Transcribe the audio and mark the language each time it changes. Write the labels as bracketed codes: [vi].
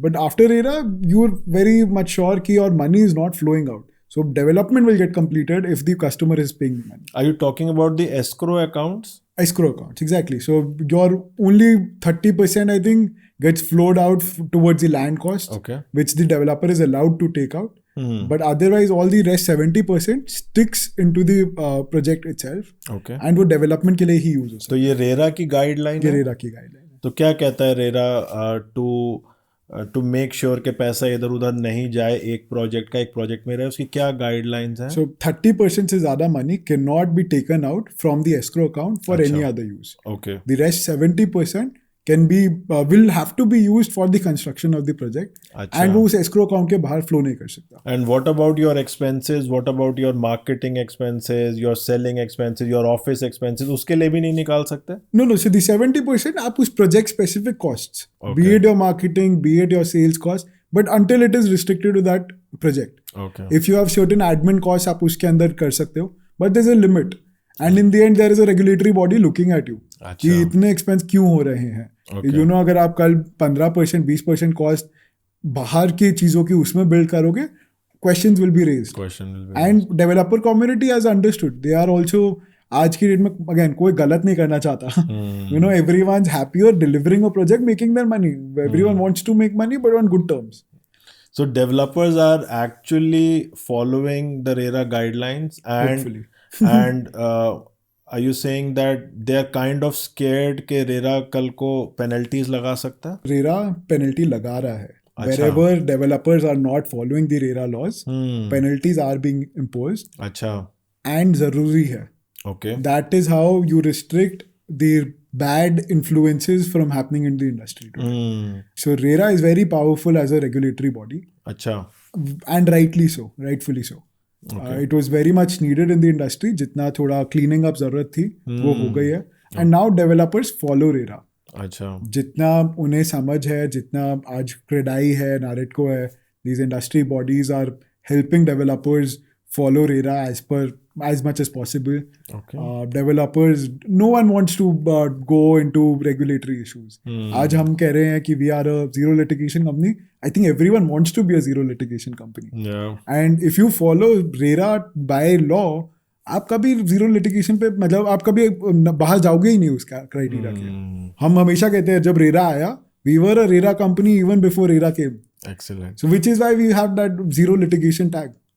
[en] But after RERA, you're very much sure कि your money is not flowing out. So development will get completed if the customer is paying money. Are you talking about the escrow accounts? Escrow accounts, exactly. So your only 30% I think gets flowed out towards the land cost, okay, which the developer is allowed to take out. But otherwise all the rest 70% sticks into the project itself, okay, [hi] and वो development के लिए ही use हो सकता तो ये RERA की guideline है। है। रेरा की गाइडलाइन है। तो क्या कहता है रेरा [en] to make sure [hi] के पैसा इधर उधर नहीं जाए, एक प्रोजेक्ट का एक प्रोजेक्ट में रहे, उसकी क्या गाइडलाइंस हैं? [en] So 30% से ज़्यादा money cannot be taken out from the escrow account for any other use. Okay, The rest 70% can be will have to be used for the construction of the project, [hi] अच्छा। and वो उस escrow account के बाहर flow नहीं कर सकता। [en] and what about your expenses, what about your marketing expenses, your selling expenses, your office expenses, [hi] उसके लिए भी नहीं निकाल सकते? [en] No, so the 70% आप उस project specific costs, be Okay. it your marketing, be it your sales cost, but until it is restricted to that project. Okay, If you have certain admin costs [hi] आप उसके अंदर कर सकते हो, [en] but there's a limit, and in the end there is a regulatory body looking at you [hi] अच्छा, कि इतने expense क्यों हो रहे हैं। [en] Okay. [hi] You know, अगर आप कल 15% 20% cost बाहर की चीज़ों की उसमें build करोगे, [en] questions will be raised. Question And developer community has understood. They are also [hi] आज की डेट में again कोई गलत नहीं करना चाहता। [en] You know, everyone's happier delivering a project, making their money. Everyone wants to make money, but on good terms. So developers are actually following the RERA guidelines, Hopefully. and are you saying that they are kind of scared कि RERA [hi] कल को penalties लगा सकता है? RERA penalty लगा रहा है। अच्छा। [en] Wherever developers are not following the RERA laws, Hmm. penalties are being imposed, [hi] अच्छा, and जरूरी है। [en] okay, That is how you restrict the bad influences from happening in the industry today. hmm. So RERA is very powerful as a regulatory body, [hi] अच्छा, [en] and rightfully so. It was very much needed in the industry. [hi] जितना थोड़ा cleaning up जरूरत थी वो हो गई है, [en] and now developers follow RERA. [hi] अच्छा, जितना उन्हें समझ है, [en] जितना आज क्रेडाई है, नारेटको है, these industry bodies are helping developers follow RERA as much as possible. okay, Developers, no one wants to go into regulatory issues. [hi] आज हम कह रहे हैं [en] कि we are a zero litigation company. I think everyone wants to be a zero litigation company. yeah, And if you follow RERA by law, [hi] आप कभी zero litigation पे मतलब आप कभी बाहर जाओगे ही नहीं उस क्राइटेरिया के। हम हमेशा कहते हैं जब रेरा आया, [en] We were a RERA company even before RERA came, excellent. So which is why we have that zero litigation tag.